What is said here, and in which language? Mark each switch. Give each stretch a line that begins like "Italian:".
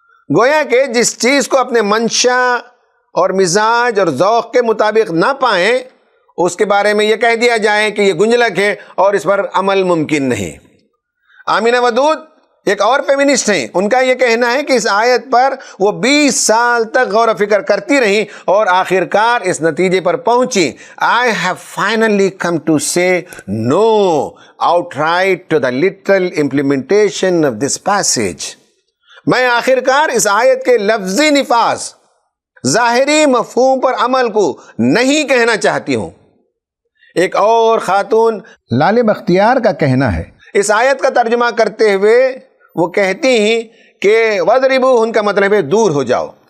Urdu: گویا کہ جس چیز کو اپنے منشا اور مزاج اور ذوق کے مطابق نہ پائیں اس کے بارے میں یہ کہہ دیا جائے کہ یہ گنجلک ہے اور اس پر عمل ممکن نہیں. آمینہ ودود ایک اور فیمنسٹ ہیں، ان کا یہ کہنا ہے کہ اس آیت پر وہ 20 سال تک غور و فکر کرتی رہیں اور آخرکار اس نتیجے پر پہنچی.
English: I have finally come to say no outright to the literal implementation of this passage.
Urdu: میں آخرکار اس آیت کے لفظی نفاذ، ظاہری مفہوم پر عمل کو نہیں کہنا چاہتی ہوں. ایک اور خاتون لال بختیار کا کہنا ہے، اس آیت کا ترجمہ کرتے ہوئے وہ کہتی ہیں کہ وَضْرِبُوهُنْ کا مطلب ہے دور ہو جاؤ.